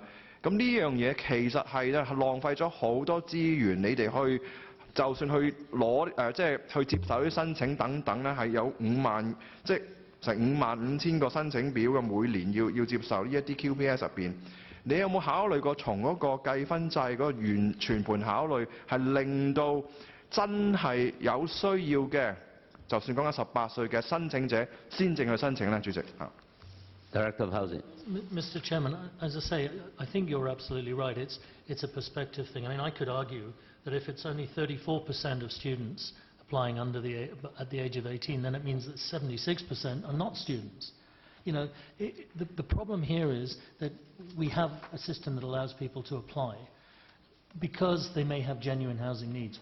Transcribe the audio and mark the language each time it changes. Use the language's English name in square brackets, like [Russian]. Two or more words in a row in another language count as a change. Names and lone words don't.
[Cantonese] 咁呢樣嘢其實係咧浪費咗好多資源，你哋去就算去攞即係去接受啲申請等等咧，係有5萬即係成55,000個申請表嘅，每年要接受呢一啲 QPS 入邊。你有冇考慮過從嗰個計分制嗰個全盤考慮，係令到真係有需要嘅，就算講緊18歲嘅申請者先正去申請呢？主席。 [English] Director of Housing. Mr. Chairman, as I say, I think you're absolutely right. It's a perspective thing. I mean, I could argue that if it's only 34% of students applying at the age of 18, then it means that 76% are not students. You know, the problem here is that we have a system that allows people to apply because they may have genuine housing needs.